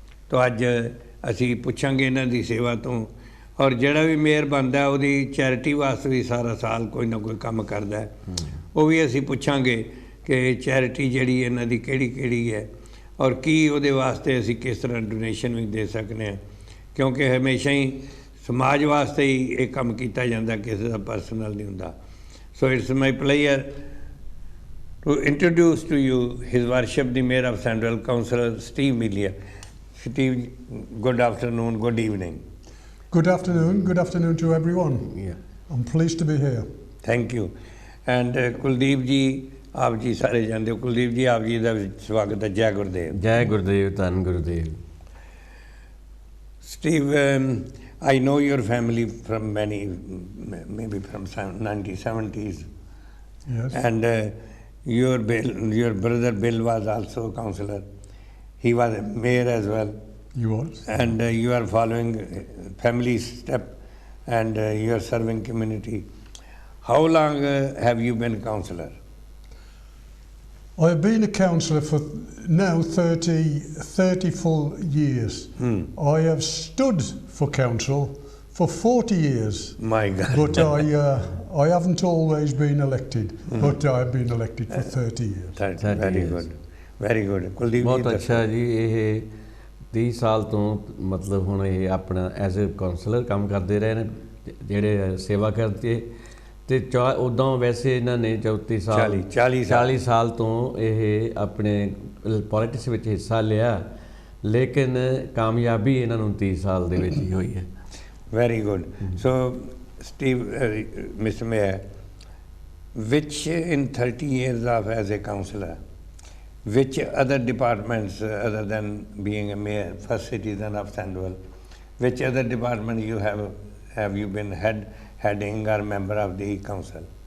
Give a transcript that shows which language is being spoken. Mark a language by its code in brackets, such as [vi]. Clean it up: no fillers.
[pa] ਤਾਂ ਅੱਜ ਅਸੀਂ ਪੁੱਛਾਂਗੇ ਇਹਨਾਂ ਦੀ ਸੇਵਾ ਤੋਂ, ਔਰ ਜਿਹੜਾ ਵੀ ਮੇਅਰ ਬਣਦਾ ਉਹਦੀ ਚੈਰਿਟੀ ਵਾਸਤੇ ਵੀ ਸਾਰਾ ਸਾਲ ਕੋਈ ਨਾ ਕੋਈ ਕੰਮ ਕਰਦਾ ਹੈ, ਉਹ ਵੀ ਅਸੀਂ ਪੁੱਛਾਂਗੇ ਕਿ ਚੈਰਿਟੀ ਜਿਹੜੀ ਇਹਨਾਂ ਦੀ ਕਿਹੜੀ ਕਿਹੜੀ ਹੈ, ਔਰ ਕੀ ਉਹਦੇ ਵਾਸਤੇ ਅਸੀਂ ਕਿਸ ਤਰ੍ਹਾਂ ਡੋਨੇਸ਼ਨ ਵੀ ਦੇ ਸਕਦੇ ਹਾਂ, ਕਿਉਂਕਿ ਹਮੇਸ਼ਾ ਹੀ ਸਮਾਜ ਵਾਸਤੇ ਹੀ ਇਹ ਕੰਮ ਕੀਤਾ ਜਾਂਦਾ, ਕਿਸੇ ਦਾ ਪਰਸਨਲ ਨਹੀਂ ਹੁੰਦਾ। [en] So it's my pleasure to introduce to you His Worship the Mayor of Sandwell, Councillor Steve Melia. Steve, good afternoon, good evening. Good afternoon to everyone. Yeah. I'm pleased to be here. Thank you. And [pa] Kuldeep ji, ਆਪ ਜੀ ਸਾਰੇ ਜਾਣਦੇ ਹੋ। ਕੁਲਦੀਪ ਜੀ, ਆਪ ਜੀ ਦਾ ਸਵਾਗਤ ਹੈ। ਜੈ ਗੁਰਦੇਵ। ਜੈ ਗੁਰਦੇਵ, ਧੰਨ Gurdev. [en] Steve, I know your family from maybe from 1970s. Yes. And Your brother Bill was also a councillor. He was a mayor as well. He was. And you are following family step, and you are serving community. How long have you been councillor? I have been a councillor for now 30 full years. I have stood for council for 40 years. My God. But I haven't always been elected, but I've been elected for 30 years. 30 very years. good. Very good. Kuldeep [hi] बहुत ji, अच्छा जी [pa] ਇਹ 30 ਸਾਲ ਤੋਂ ਮਤਲਬ ਹੁਣ ਇਹ ਆਪਣਾ [en] as a councillor [pa] ਕੰਮ ਕਰਦੇ ਰਹੇ ਨੇ ਜਿਹੜੇ ਸੇਵਾ ਕਰਦੇ ਤੇ ਉਦੋਂ ਵੈਸੇ ਇਹਨਾਂ ਨੇ 34 ਸਾਲ 40 ਸਾਲ ਤੋਂ ਇਹ ਆਪਣੇ ਪੋਲਿਟਿਕਸ ਵਿੱਚ ਹਿੱਸਾ ਲਿਆ ਲੇਕਿਨ ਕਾਮਯਾਬੀ ਇਹਨਾਂ ਨੂੰ 30 ਸਾਲ ਦੇ ਵਿੱਚ ਹੀ ਹੋਈ ਹੈ [en] Very good. So, Steve, Mr. Mayor, which in 30 years of as a councillor, which other departments other than being a mayor, first citizen of Sandwell, which other department have you been heading or member of the council?